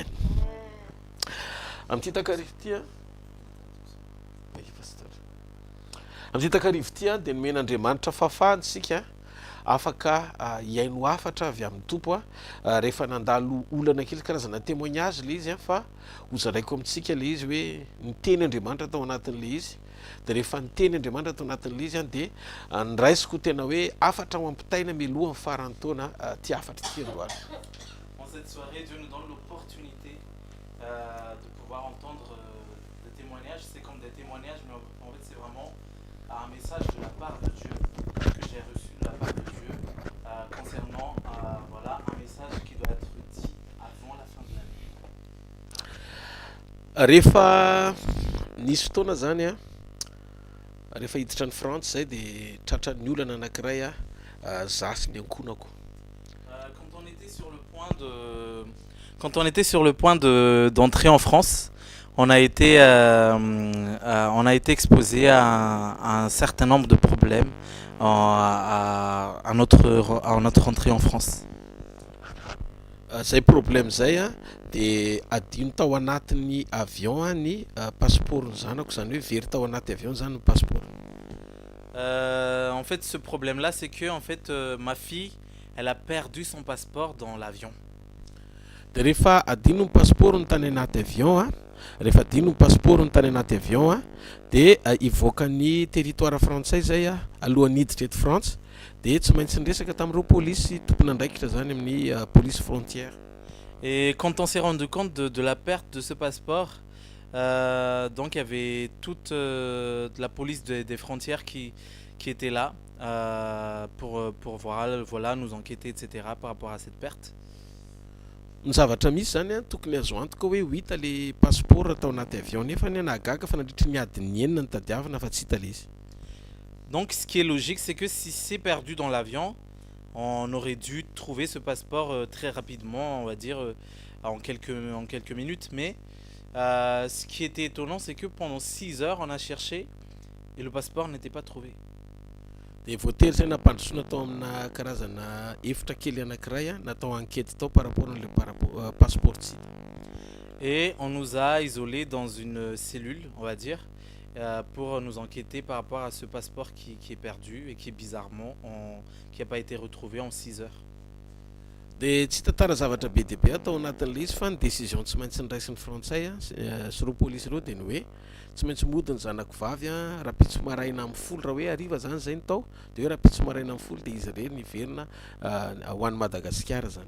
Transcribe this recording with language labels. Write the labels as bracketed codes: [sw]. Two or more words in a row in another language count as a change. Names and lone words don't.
[mg] Amin'ity takarivo ity amin'ity takarivo ity dia nomen'andriamanitra fahafahantsika afaka hiaino afatra avy amin'ny tompo rehefa nandalo olana kely karazana témoignage le izy fa hozaraiko amintsika le izy hoe niteny andriamanitra tao anatin'le izy dia rehefa niteny andriamanitra tao anatin'le izy dia niraisiko tena hoe afatra ho ampitaina miloha amin'ny farany taona ty afatra ty androany. [fr] En cette soirée, Dieu nous donne l'opportunité de pouvoir entendre des témoignages. C'est comme des témoignages, mais en fait, c'est vraiment un message de la part de Dieu que j'ai reçu de la part de Dieu concernant voilà, un message qui doit être dit avant la fin de l'année. [mg] Rehefa nisy fotoana zany rehefa hiditra ny France zay dia tratran'ny olana anankiray zasy ny ankonako. [fr] Quand on était sur le point d'entrer en France, on a été exposé à un certain nombre de problèmes à notre entrée en France. [mg] Zay problème zay dia adino tao anatin'ny avion ny passeport zanako zany hoe very tao anaty avion zany ny passeport. [fr] En fait, ce problème-là, c'est que en fait, ma fille, elle a perdu son passeport dans l'avion. [mg] Dia rehefa adino ny passeport ny tany anaty avion rehefa adino ny passeport ny tany anaty avion dia ivoaka ny territoire frantsay zay alohan'ny hiditra eto France dia tsy maintsy niresaka tamin'ireo polisy tompon'andraikitra zany amin'ny [fr] police frontière. Et quand on s'est rendu compte de la perte de ce passeport, donc il y avait toute la police des frontières qui était là pour voilà, nous enquêter, etc. par rapport à cette perte. [mg] Ny zavatra misy zany tokony azo antoka hoe ho hita le passeport atao anaty avion nefa ny anagaga fa nandritry ny adiny enina ny tadiavana fa tsy hita le izy. [fr] Donc ce qui est logique, c'est que si c'est perdu dans l'avion, on aurait dû trouver ce passeport très rapidement, on va dire en quelques minutes. Mais ce qui était étonnant, c'est que pendant 6 heures, on a cherché et le passeport n'était pas trouvé. [mg] Dia voatery zay nampandrosoana tao amina karazana efitra kely anankiray natao enquête tao [fr] par rapport [mg] an'le passeport tsy hita. [fr] Et on nous a isolés dans une cellule, on va dire, pour nous enquêter par rapport à ce passeport qui est perdu et qui bizarrement qui n'a pas été retrouvé en 6 heures. [mg] Dia tsy tantara zavatra be dia be atao anatin'le izy fa ny décision tsy maintsy niraisin'ny frantsay sy ireo polisy ireo dia ny hoe tsy maintsy mody ny zanako vavy rapitso maraina amin'ny folo raha hoe hariva zany zay ny tao dia hoe rapitso maraina amin'ny folo dia izy rery niverina ho an'ny Madagascar zany.